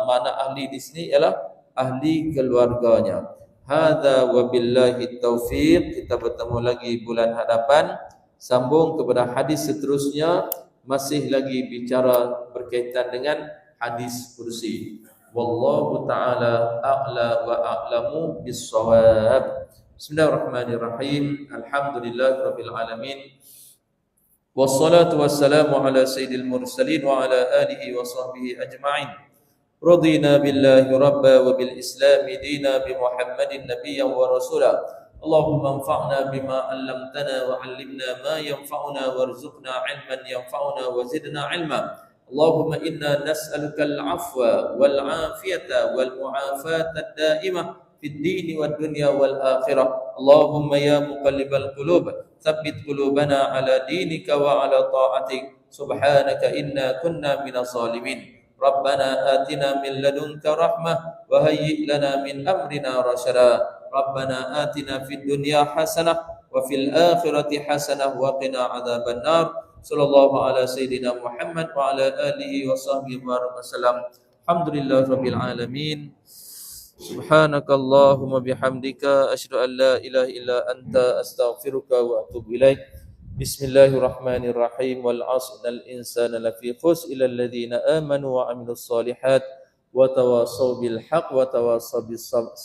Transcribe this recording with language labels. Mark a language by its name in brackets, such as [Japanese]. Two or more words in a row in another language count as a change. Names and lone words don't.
[Malay] Mana ahli di sini ialah ahli keluarganya. [Arabic] هذا وبالله التوفيق. [Malay] Kita bertemu lagi bulan hadapan, sambung kepada hadis seterusnya, masih lagi bicara berkaitan dengan hadis kursi. [Arabic] والله تعالى أعلى وأعلم بالصواب. بسم الله الرحمن الرحيم. الحمد لله رب العالمين. والصلاة والسلام على سيد المرسلين وعلى آله وصحبه أجمعين. رضينا بالله ربا وبالإسلام دينا بمحمد نبيا ورسولا. اللهم انفعنا بما علمتنا وعلمنا ما ينفعنا وارزقنا علما ينفعنا وزدنا علما. اللهم إنا نسألك العفو والعافية والمعافاة الدائمة في الدين والدنيا والآخرة. اللهم يا مقلب القلوب ثبت قلوبنا على دينك وعلى طاعتك. سبحانك إنا كنا من الظالمين. ربنا آتنا من لدنك رحمة وهيئ لنا من أمرنا رشدا. ربنا آتنا في الدنيا حسنة وفي الآخرة حسنة وقنا عذاب النار. صلى الله على سيدنا محمد وعلى آله وصحبه وسلم. الحمد لله رب العالمين. سبحانك اللهم بحمدك أشهد أن لا إله إلا أنت أستغفرك وأتوب إليك. بسم الله الرحمن الرحيم. والعصر الإنسان لفي خسر إلا الذين آمنوا وعملوا الصالحات وتواصوا بالحق وتواصوا بالصبر.